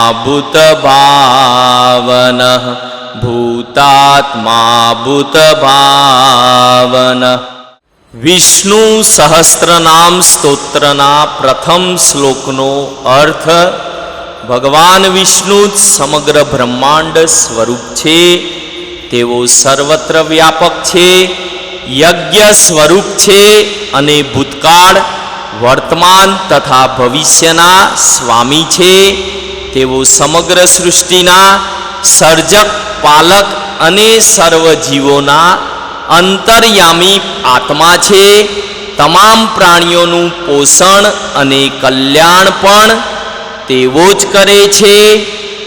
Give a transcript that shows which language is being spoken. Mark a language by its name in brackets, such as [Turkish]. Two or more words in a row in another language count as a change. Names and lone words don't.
[Sanskrit] भूतभावनः भूतात्मा भूतभावनः। [Gujarati] વિષ્ણુ સહસ્ત્રનામ સ્ત્રોત્રના પ્રથમ શ્લોકનો અર્થ ભગવાન વિષ્ણુ સમગ્ર બ્રહ્માંડ સ્વરૂપ છે, તેઓ સર્વત્ર વ્યાપક છે, યજ્ઞ સ્વરૂપ છે અને ભૂતકાળ વર્તમાન તથા ભવિષ્યના સ્વામી છે। તેઓ સમગ્ર સૃષ્ટિના સર્જક પાલક અને સર્વ જીવોના અંતર્યામી આત્મા છે। તમામ પ્રાણીઓનું પોષણ અને કલ્યાણ પણ તેવો જ કરે છે।